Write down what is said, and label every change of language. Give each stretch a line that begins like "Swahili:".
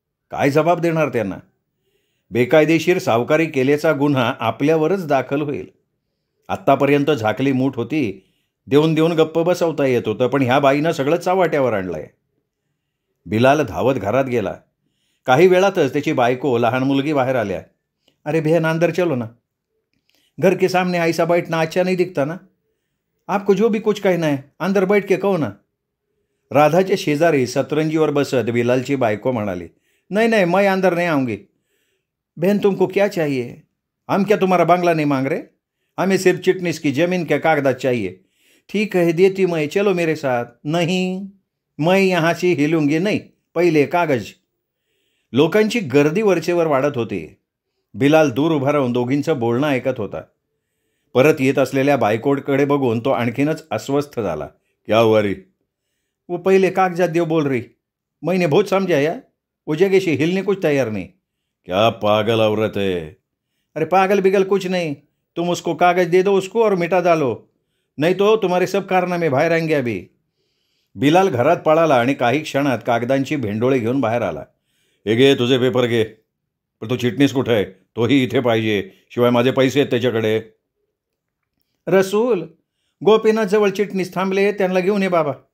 Marathi: काय जबाब देणार त्यांना? बेकायदेशीर सावकारी केल्याचा गुन्हा आपल्यावरच दाखल होईल. आत्तापर्यंत झाकली मूठ होती. देऊन देऊन गप्प बसवता येत होतं, पण ह्या बाईनं सगळं चावाट्यावर आणलंय. बिलाल धावत घरात गेला. काही वेळातच त्याची बायको लहान मुलगी बाहेर आल्या.
Hindi: अरे बहन, अंदर चलो ना. घर के सामने ऐसा बैठना अच्छा नहीं दिखता ना. आपको जो भी कुछ कहना है अंदर बैठ के कहो ना.
Marathi: राधाच्या शेजारी सतरंजीवर बसत बिलालची बायको म्हणाली,
Hindi: नहीं नहीं, मैं अंदर नहीं आऊँगी. बहन, तुमको क्या चाहिए? हम क्या तुम्हारा बंगला नहीं मांग रहे? हमें सिर्फ चिटनीस की जमीन के कागजात चाहिए. ठीक है, देती मैं, चलो मेरे साथ. नहीं, मैं यहाँ से हिलूंगी नहीं, पहिले कागज.
Marathi: लोकांची गर्दी वरचेवर वाढत होती. बिलाल दूर उभा राहून दोघींचं बोलणं ऐकत होता. परत येत असलेल्या बायकोडकडे बघून तो आणखीनच अस्वस्थ झाला.
Hindi: क्या हुआ रे? वो पहिले कागजात देव बोल रही. मैंने बहुत समझाया, वो जगह से हिलने कुछ तैयार नहीं. क्या पागल औरत है? अरे पागल बिगल कुछ नहीं. तुम उसको कागज दे दो उसको और मिटा डालो, नहीं तो तुम्हारे सब कारनामे बाहेर आएंगे अभी.
Marathi: बिलाल घरात पळाला आणि काही क्षणात कागदांची भेंडोळे घेऊन बाहेर आला. हे घे, तुझे पेपर घे. पण तो चिटणीस कुठे आहे? तोही इथे पाहिजे. शिवाय माझे पैसे आहेत त्याच्याकडे. रसूल, गोपीनाथ जवळ चिटणीस थांबले, त्यांना घेऊन ये बाबा.